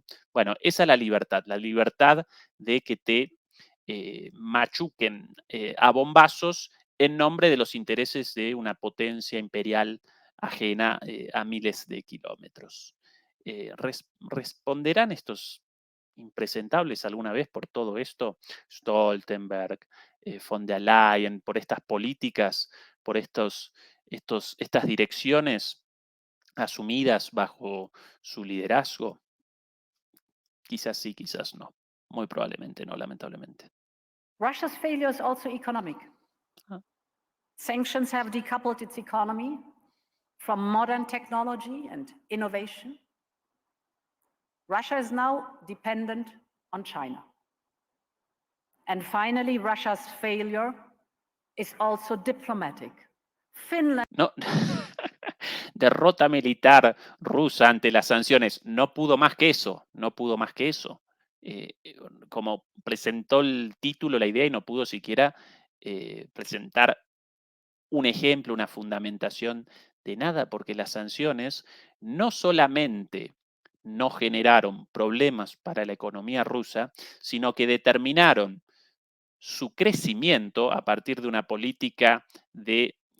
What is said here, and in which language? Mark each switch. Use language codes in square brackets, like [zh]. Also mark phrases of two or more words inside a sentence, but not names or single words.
[es] Bueno, esa es la libertad de que te machuquen a bombazos en nombre de los intereses de una potencia imperial ajena a miles de kilómetros. ¿Responderán estos impresentables alguna vez por todo esto? Stoltenberg, von der Leyen, por estas políticas, por estas direcciones asumidas bajo su liderazgo. Quizás sí, quizás no. Muy probablemente no, lamentablemente. [en] Russia's failure is also economic. Ah. Sanctions have decoupled its economy from modern technology and innovation. Russia is now dependent on China. And finally, Russia's failure is also diplomatic. Finland. No. [es] Derrota militar rusa ante las sanciones. No pudo más que eso, no pudo más que eso. Como presentó el título, la idea, y no pudo siquiera presentar un ejemplo, una fundamentación de nada, porque las sanciones no solamente no generaron problemas para la economía rusa, sino que determinaron su crecimiento a partir de una política de